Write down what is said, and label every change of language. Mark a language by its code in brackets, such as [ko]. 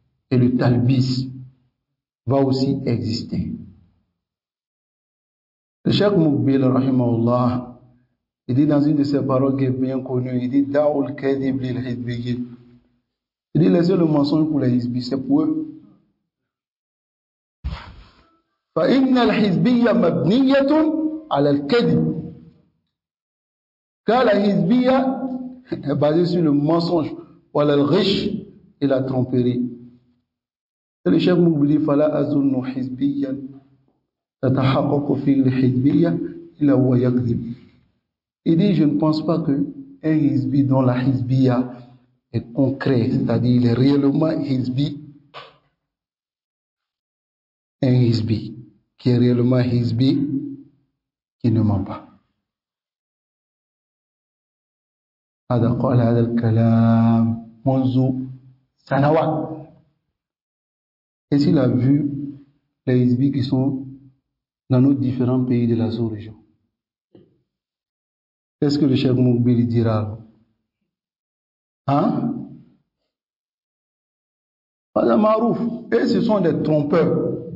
[fr] Et le talbis va aussi exister. Le Cheikh Moukbil, rahimahullah, il dit dans une de ses paroles qui est bien connue, il dit [ar] Da'ul kadhib lil hizbiyyin. [fr] Il dit laissez le mensonge pour les hizbis, c'est pour eux. [ar] فإن الحزبية مبنية على الكذب. [fr] Car la hizbiyya est basée sur le mensonge, [ar] وعلى الغش [fr] et la tromperie. Et le Cheikh Moukbil dit [ar] فلا أظن حزبيا تتحقق في الحزبية إلا هو يكذب. [fr] Il dit je ne pense pas que un hizbi dont la hizbiyya est concret, c'est-à-dire il est réellement hizbi, un hizbi qui est réellement hizbi, qui ne ment pas. [ar] هذا قال هذا الكلام منذ سنوات. [fr] Et s'il a vu les hizbis qui sont dans nos différents pays de la sous-région, qu'est-ce que le Cheikh Moukbil dira? Hein? Pas marouf. Et ce sont des trompeurs.